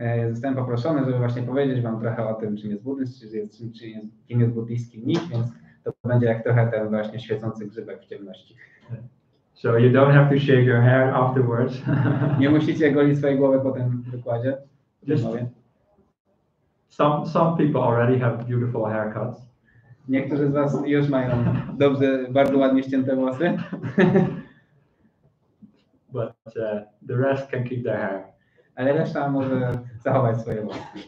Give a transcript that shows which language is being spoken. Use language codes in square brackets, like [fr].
[pl] Zostałem poproszony, żeby właśnie powiedzieć wam trochę o tym, czym jest buddyzm, kim jest buddyjski mnich, więc to będzie jak trochę ten właśnie świecący grzybek w ciemności. [en] So you don't have to shave your hair afterwards. [pl] Nie musicie golić swojej głowy po tym wykładzie. [en] Some people already have beautiful haircuts. [pl] Niektórzy z was już mają dobrze, bardzo ładnie ścięte włosy. [en] But the rest can keep their hair. [pl] Ale reszta może zachować swoje włosy.